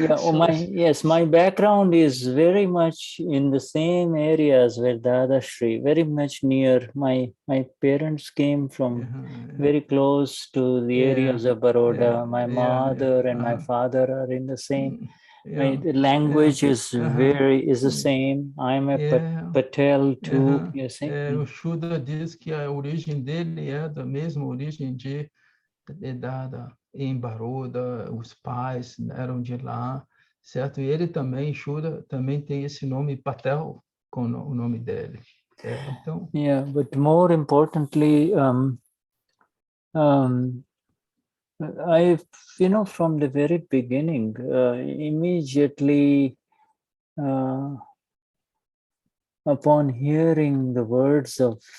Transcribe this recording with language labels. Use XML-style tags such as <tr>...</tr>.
<en>Oh, my background is very much in the same areas where Dadashri, very much near. My parents came from very close to the areas of Baroda. My mother and my father are in the same. The language is the same. I'm a Patel too, you see.</en> <pt>O Shuddha diz que a origem dele é da mesma origem de Dada em Baroda, os pais eram de lá, certo? E ele também, Shuddha, também tem esse nome Patel com o nome dele. Então.</pt> <en>Yeah, but more importantly, I, from the very beginning, immediately upon hearing the words of</en>